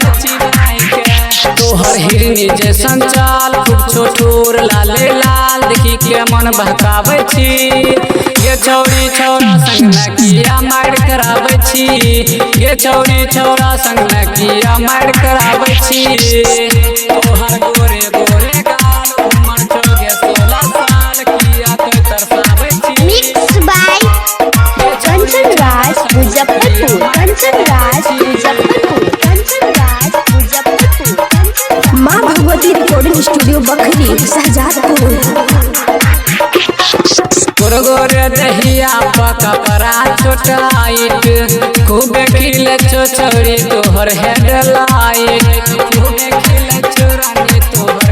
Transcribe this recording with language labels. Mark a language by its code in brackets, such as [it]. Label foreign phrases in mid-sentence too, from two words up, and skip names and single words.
[mai] चिबाई के तोहर हिरनी जैसन चाल खूब छोटूर लाले लाल देखी के मन बहकाबै छी गे छौरी छौरा संग में किया मार कराबै छी गे छौरी छौरा संग में किया मार कराबै छी तोहर गोरे गोरे गाल उमर छोगे 16 साल किया तो तरसाबै छी [en] Mixed by Kanchan Raj Muzaffarpur. Kanchan Raj Muzaffarpur. Kanchan Raj Muzaffarpur. [mai] माँ भगवती रिकॉर्डिंग स्टूडियो बखरी शाहजहांपुर। गोरे दहिया पका परा छोटाइट खूब खिले छौरी तोहर हेडलाइट खूब खिले छोरानी तोहर